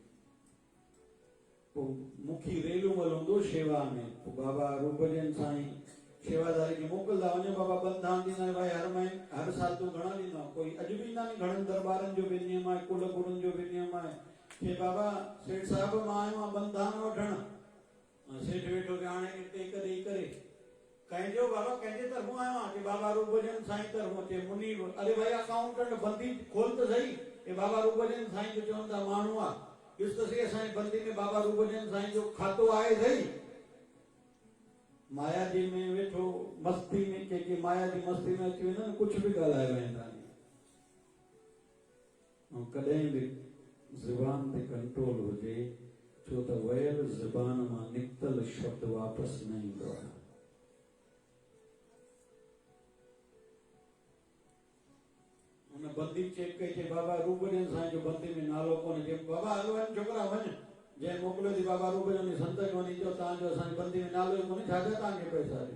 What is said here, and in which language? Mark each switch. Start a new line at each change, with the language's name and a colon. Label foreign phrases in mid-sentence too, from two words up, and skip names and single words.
Sindhi: पोइ मुखी रेलूमल हूंदो शेवा में पोइ बाबा रूपजन साईं शेवादारी खे मोकिलंदा वञो बाबा बंधान ॾींदा भाई हर महीने हर साल तूं घणा ॾींदा कोई अॼु बि ईंदा नी घणनि दरबारनि जो बि नियम आहे कुल गुरुनि जो बि नियम आहे कि बाबा सेठ साहब मां आयो आहियां बंधान वठणु सेठ वेठो कि हाणे टेक ॾेई करे कंहिंजो बाबा कंहिंजे तरफ़ों आयो आहियां कि बाबा रूपजन साईं तरफ़ों चे मुनी अरे भाई अकाउंटेंट बंदी खोल त सही ये बाबा रूपजन साईं जो चवनि था माण्हू आहे ॾिस त सही असांजी बंदी में बाबा रूपजन साईं जो खातो आहे सही। माया जी में वेठो मस्ती में के माया जी मस्ती में अची वेंदा
Hindi: कुछ भी
Sindhi: ॻाल्हाए वेंदा ऐं कॾहिं बि ज़ुबान ते कंट्रोल हुजे छो त वयल ज़ुबान मां निकतल शब्द वापसि न ईंदो आहे। उन बंदी चेक कई चई बाबा रूपजन साईं जो बंदी में नालो कोन्हे चई बाबा हलो वञ छोकिरा वञ जंहिं मोकिलियो थी बाबा रूपजन संत खे वञी चयो तव्हांजो असांजी बंदी में नालो ई कोन्हे छा तव्हांखे पैसा ॾियो।